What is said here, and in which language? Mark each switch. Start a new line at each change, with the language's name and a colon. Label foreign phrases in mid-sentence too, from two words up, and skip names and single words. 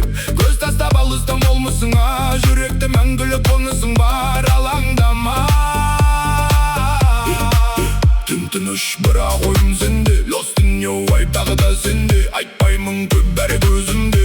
Kazakh: Көз тастап алыстан болмысың, жүректе мәңгілік қонысың бар, алаңдама. Түн-тыныш бірақ ойым сенде,
English: lost in your vibe,
Kazakh: тағы да сенде. Айтпаймын көп бәрі көзім